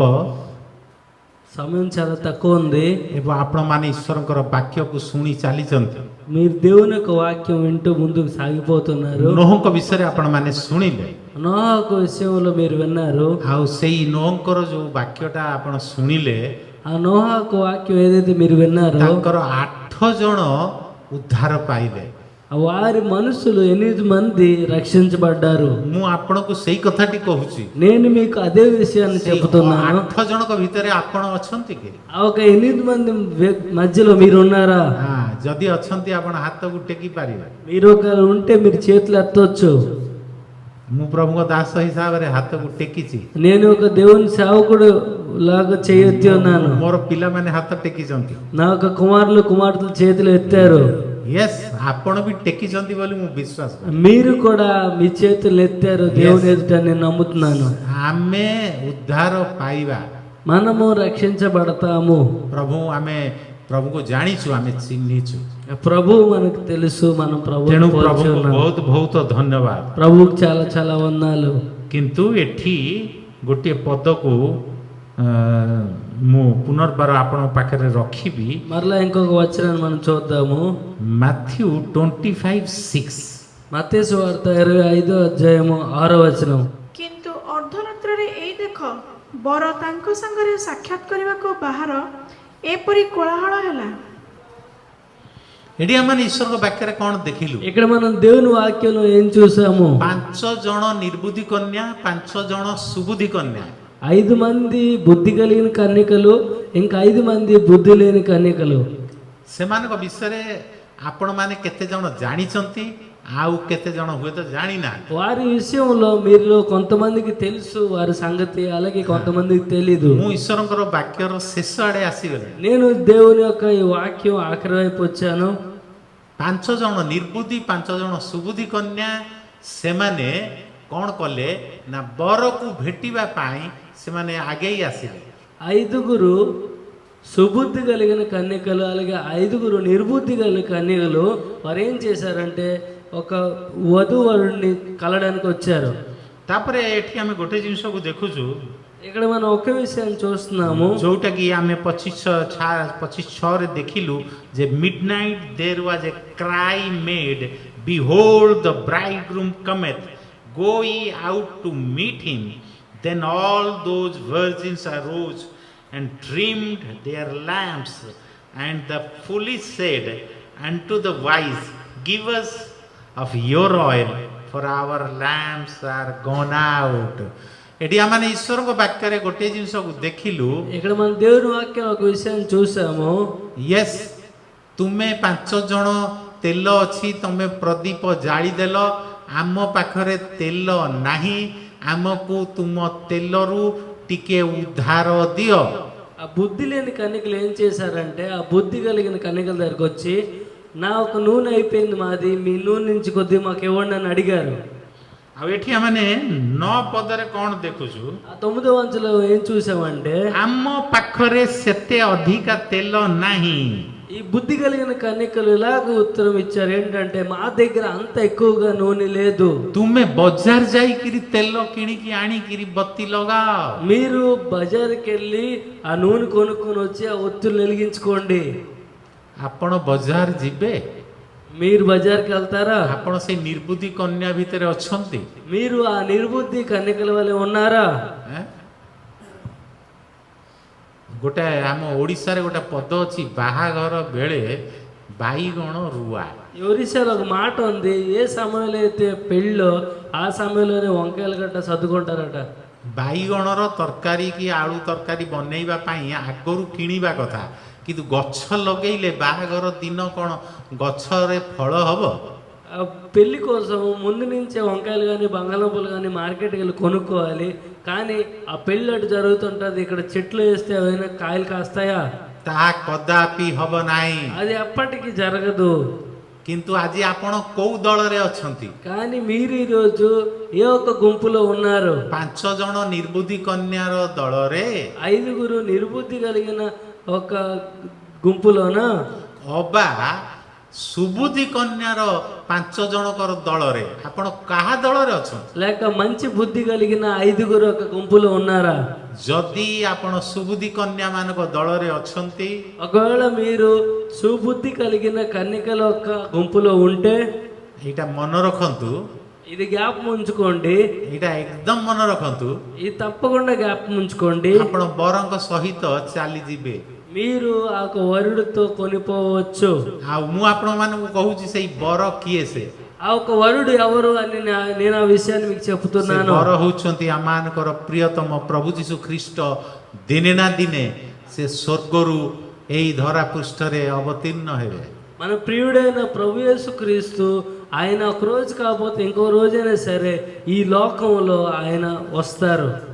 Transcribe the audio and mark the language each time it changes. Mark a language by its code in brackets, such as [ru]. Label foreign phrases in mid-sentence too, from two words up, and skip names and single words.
[te] సమయం చాలా తక్కువ ఉంది. [or] ଏବଂ ଆପଣମାନେ ଈଶ୍ୱରଙ୍କର ବାକ୍ୟକୁ ଶୁଣି ଚାଲିଛନ୍ତି। [te] మీరు దేవుని యొక్క వాక్యం వింటూ ముందుకు సాగిపోతున్నారు. [or] ନୋହଙ୍କ ବିଷୟରେ ଆପଣମାନେ ଶୁଣିଲେ, [te] నోహకు విషయంలో మీరు విన్నారు. [or] ଆଉ ସେଇ ନୋହଙ୍କର ଯୋଉ ବାକ୍ୟଟା ଆପଣ ଶୁଣିଲେ, [te] ఆ నోహకు వాక్యం ఏదైతే మీరు విన్నారో [or] ତାଙ୍କର 8 ଜଣ ଉଦ୍ଧାର ପାଇଲେ। [te] వారి మనుషులు 8 మంది రక్షించబడ్డారు. [or] ମୁଁ ଆପଣଙ୍କୁ ସେଇ କଥାଟି କହୁଛି। [te] నేను మీకు అదే విషయాన్ని చెబుతున్నాను. [or] 8 ଜଣଙ୍କ ଭିତରେ ଆପଣ ଅଛନ୍ତି କି? [te] ఆ ఒక 8 మంది మధ్యలో మీరు ఉన్నారా? [or] ଯଦି ଅଛନ୍ତି ଆପଣ ହାତକୁ ଟେକି ପାରିବେ। [te] మీరు ఒకరు ఉంటే మీరు చేతులు ఎత్తొచ్చు. [or] ମୁଁ ପ୍ରଭୁଙ୍କ ଦାସ ହିସାବରେ ହାତକୁ ଟେକିଛି। [te] నేను ఒక దేవుని సేవకుడు లాగా చేయొత్తి ఉన్నాను. [or] ମୋର ପିଲାମାନେ ହାତ ଟେକିଛନ୍ତି। [te] నా ఒక కుమారులు కుమార్తెలు చేతులు ఎత్తారు. [or] ୟେସ୍, ଆପଣ ବି ଟେକିଛନ୍ତି ବୋଲି ମୁଁ ବିଶ୍ୱାସ କରେ। [te] మీరు కూడా మీ చేతులు ఎత్తారు దేవుని ఎదుట నేను నమ్ముతున్నాను. [or] ଆମେ ଉଦ୍ଧାର ପାଇବା, [te] మనము రక్షించబడతాము. [or] ଆମେ ପ୍ରଭୁକୁ ଜାଣିଛୁ, ଆମେ ଚିହ୍ନିଛୁ। [te] ప్రభు మనకు తెలుసు, మనం [or] ତେଣୁ [te] ప్రభువును [or] ପ୍ରଭୁଙ୍କୁ [te] పోల్చున్నాం. [or] ବହୁତ ବହୁତ ଧନ୍ୟବାଦ। [te] ప్రభువుకి చాలా చాలా వందనాలు. [or] କିନ୍ତୁ ଏଠି ଗୋଟିଏ ପଦକୁ ମୁଁ ପୁନର୍ବାର ଆପଣଙ୍କ ପାଖରେ ରଖିବି। [te] మరలా ఇంకొక వచనాన్ని మనం చూద్దాము. [or] ମାଥ୍ୟୁ 25:6। [te] మత్తయి సువార్త 25వ అధ్యాయము 6వ వచనం. [or] କିନ୍ତୁ ଅର୍ଦ୍ଧରାତ୍ରରେ ଏଇ ଦେଖ, ବର ତାଙ୍କ ସାଙ୍ଗରେ ସାକ୍ଷାତ କରିବାକୁ ବାହାର, ଏପରି କୋଳାହଳ ହେଲା। ଏଠି ଆମେ ଈଶ୍ୱରଙ୍କ ବାକ୍ୟରେ କ'ଣ ଦେଖିଲୁ? [te] ఇక్కడ మనం దేవుని వాక్యంలో ఏం చూసాము? [or] 5 ଜଣ ନିର୍ବୁଦ୍ଧି କନ୍ୟା, 5 ଜଣ ସୁବୁଦ୍ଧି କନ୍ୟା। [te] 5 మంది బుద్ధి కలిగిన కన్యకలు, ఇంకా 5 మంది బుద్ధి లేని కన్యకలు. [or] ସେମାନଙ୍କ ବିଷୟରେ ଆପଣମାନେ କେତେ ଜଣ ଜାଣିଛନ୍ତି, ଆଉ କେତେ ଜଣ ହୁଏତ ଜାଣିନାହାନ୍ତି। [te] వారి విషయంలో మీలో కొంతమందికి తెలుసు వారి సంగతి, అలాగే కొంతమందికి తెలీదు. [or] ମୁଁ ଈଶ୍ୱରଙ୍କର ବାକ୍ୟର ଶେଷ ଆଡ଼େ ଆସିଗଲି। [te] నేను దేవుని యొక్క ఈ వాక్యం ఆఖరి వైపు వచ్చాను. [or] 5 ଜଣ ନିର୍ବୁଦ୍ଧି, 5 ଜଣ ସୁବୁଦ୍ଧି କନ୍ୟା, ସେମାନେ କ'ଣ କଲେ ନା ବରକୁ ଭେଟିବା ପାଇଁ ସେମାନେ ଆଗେଇ ଆସିଲେ। [te] 5గురు సుబుద్ధి కలిగిన కన్యకలు, అలాగే 5గురు నిర్బుద్ధి కలిగిన కన్యకలు వారు ఏం చేశారంటే ఒక వధువరుణ్ణి కలడానికి వచ్చారు. [or] ତାପରେ ଏଠି ଆମେ ଗୋଟେ ଜିନିଷକୁ ଦେଖୁଛୁ, [te] ఇక్కడ మనం ఒక విషయాన్ని చూస్తున్నాము, [or] ଯୋଉଟାକି ଆମେ 25:6ରେ ଦେଖିଲୁ ଯେ [en] midnight there was a cry made, behold the bridegroom cometh, go ye out to meet him. Then all those virgins arose and trimmed their lamps. And the foolish said unto the wise, give us of your oil, for our lamps are gone out. [or] ଏଠି ଆମେ ଈଶ୍ୱରଙ୍କ ବାକ୍ୟରେ ଗୋଟିଏ ଜିନିଷକୁ ଦେଖିଲୁ, [te] ఇక్కడ మనం దేవుని వాక్యం ఒక విషయాన్ని చూసాము. [or] ୟେସ୍, ତୁମେ 5 ଜଣ ତେଲ ଅଛି, ତମେ ପ୍ରଦୀପ ଜାଳିଦେଲ, ଆମ ପାଖରେ ତେଲ ନାହିଁ, ଆମକୁ ତୁମ ତେଲରୁ ଟିକେ ଉଦ୍ଧାର ଦିଅ। [te] ఆ బుద్ధి లేని కన్యకలు ఏం చేశారంటే ఆ బుద్ధి కలిగిన కన్యకల దగ్గరకు వచ్చి, నా ఒక నూనె అయిపోయింది మాది, మీ నూనె నుంచి కొద్దిగా మాకు ఇవ్వండి అని అడిగారు. [or] ଆଉ ଏଠି ଆମେ 9 ପଦରେ କ'ଣ ଦେଖୁଛୁ? [te] ఆ 9వ అంచెలో ఏం చూసామంటే [or] ଆମ ପାଖରେ ସେତେ ଅଧିକା ତେଲ ନାହିଁ। [te] ఈ బుద్ధి కలిగిన కన్యకలు ఇలాగ ఉత్తరం ఇచ్చారు ఏంటంటే, మా దగ్గర అంత ఎక్కువగా నూనె లేదు, [or] ତୁମେ ବଜାର ଯାଇକିରି ତେଲ କିଣିକି ଆଣିକିରି ବତି ଲଗାଅ। [te] మీరు బజార్కి వెళ్ళి ఆ నూనె కొనుక్కొని వచ్చి ఆ ఒత్తులు వెలిగించుకోండి। [or] ଆପଣ ବଜାର ଯିବେ? [te] మీరు బజార్కి వెళ్తారా? [or] ଆପଣ ସେଇ ନିର୍ବୁଦ୍ଧି କନ୍ୟା ଭିତରେ ଅଛନ୍ତି? [te] మీరు ఆ నిర్బుద్ధి కన్యకల వలె ఉన్నారా? [or] ଗୋଟେ ଆମ ଓଡ଼ିଶାରେ ଗୋଟେ ପଦ ଅଛି, ବାହାଘର ବେଳେ ବାଇଗଣ ରୁଆ। [te] ఒరిస్సాలో ఒక మాట ఉంది, ఏ సమయంలో అయితే పెళ్ళో ఆ సమయంలోనే వంకాయల గట్ట సర్దుకుంటారట. [or] ବାଇଗଣର ତରକାରୀ କି ଆଳୁ ତରକାରୀ ବନେଇବା ପାଇଁ ଆଗରୁ କିଣିବା କଥା, କିନ୍ତୁ ଗଛ ଲଗେଇଲେ ବାହାଘର ଦିନ କ'ଣ ଗଛରେ ଫଳ ହବ? [te] ఆ పెళ్లి కోసం ముందు నుంచే వంకాయలు కానీ బంగాళదుంపలు కానీ మార్కెట్కి వెళ్ళి కొనుక్కోవాలి. కానీ ఆ పెళ్ళి అటు జరుగుతుంటుంది, ఇక్కడ చెట్లు వేస్తే ఏమైనా కాయలు కాస్తాయా? [or] ତାହା କଦାପି ହବ ନାହିଁ। [te] అది ఎప్పటికీ జరగదు. [or] କିନ୍ତୁ ଆଜି ଆପଣ କୋଉ ଦଳରେ ଅଛନ୍ତି? [te] కానీ మీరు ఈరోజు ఏ ఒక్క గుంపులో ఉన్నారు? [or] 5 ଜଣ ନିର୍ବୁଦ୍ଧି କନ୍ୟାର ଦଳରେ [te] 5గురు నిర్బుద్ధి కలిగిన ఒక గుంపులోన [or] ଅବା ସୁବୁଦ୍ଧି କନ୍ୟାର 5 ଜଣଙ୍କର ଦଳରେ ଆପଣ କାହା ଦଳରେ ଅଛନ୍ତି? [te] లేక మంచి బుద్ధి కలిగిన 5గురు ఒక గుంపులో ఉన్నారా? [or] ଯଦି ଆପଣ ସୁବୁଦ୍ଧି କନ୍ୟା ମାନଙ୍କ ଦଳରେ ଅଛନ୍ତି, [te] ఒకవేళ మీరు సుబుద్ధి కలిగిన కన్యకల ఒక గుంపులో ఉంటే [or] ଏଇଟା ମନେ రଖନ୍ତୁ, [te] ఇది జ్ఞాపకం ఉంచుకోండి. [or] ଏଇଟା ଏକଦମ ମନେ ରଖନ୍ତୁ। [te] ఇది తప్పకుండా జ్ఞాపకం ఉంచుకోండి. [or] ଆପଣ ବରଙ୍କ ସହିତ ଚାଲିଯିବେ। [te] మీరు ఆ ఒక వరుడితో కొనిపోవచ్చు. [or] ଆଉ ମୁଁ ଆପଣ ମାନଙ୍କୁ କହୁଛି ସେଇ ବର କିଏ? ସେ [te] ఆ ఒక వరుడు ఎవరు అని నేను ఆ విషయాన్ని మీకు చెప్తున్నాను. [or] ବର ହଉଛନ୍ତି ଆମମାନଙ୍କର ପ୍ରିୟତମ ପ୍ରଭୁ ଯୀଶୁ ଖ୍ରୀଷ୍ଟ। ଦିନେ ନା ଦିନେ ସେ ସ୍ୱର୍ଗରୁ ଏଇ ଧରା ପୃଷ୍ଠରେ ଅବତୀର୍ଣ୍ଣ ହେବେ। [te] మన ప్రియుడైన ప్రభు యేసుక్రీస్తు ఆయన ఒక రోజు కాకపోతే ఇంకో రోజైనా సరే ఈ లోకంలో ఆయన వస్తారు.